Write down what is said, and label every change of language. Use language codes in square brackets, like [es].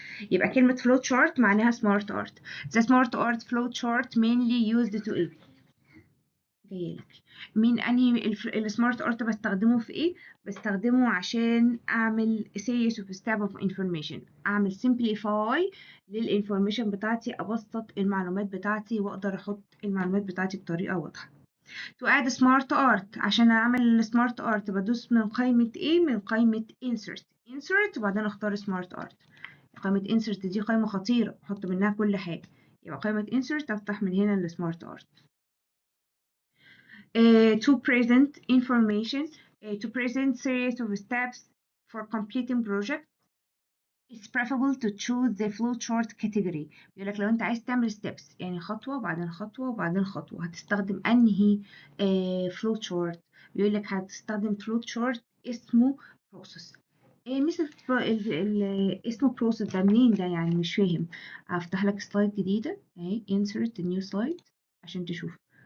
[ar] يبقى كلمة [en] flow chart [ar] معناها [en] smart art. The smart art flow chart mainly used to [ar] ايه؟ جايلك. مين أنهي السمارت ارت بستخدمه في ايه؟ بستخدمه عشان أعمل [en] series of step of information، [ar] أعمل simplify للinformation بتاعتي، أبسط المعلومات بتاعتي وأقدر أحط المعلومات بتاعتي بطريقة واضحة. [en] To add smart art، [ar] عشان أعمل smart art بدوس من قائمة ايه؟ من قائمة insert وبعدين أختار smart art. قائمة insert دي قائمة خطيرة، بحط منها كل حاجة. يبقى قائمة insert أفتح من هنا السمارت art. [en] To present information to present series of steps for completing project. It's preferable to choose the flowchart category. [ar] بيقول لك لو انت عايز تعمل steps يعني خطوة وبعدين خطوة وبعدين خطوة هتستخدم انهي flowchart. بيقول لك هتستخدم flowchart اسمه process. مثل اسمه process ده منين ده يعني مش فاهم. هفتح لك سلايد جديدة اهي [en] insert new slide [ar] عشان تشوف.